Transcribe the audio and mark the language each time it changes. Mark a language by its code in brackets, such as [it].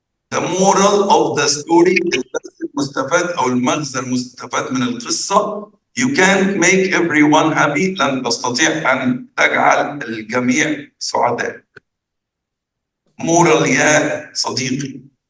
[en] The moral of the story [ar] الدرس المستفاد أو المغزى المستفاد من القصة. [en] You can't make everyone happy. [ar] لن تستطيع أن تجعل الجميع سعداء. moral يا صديقي.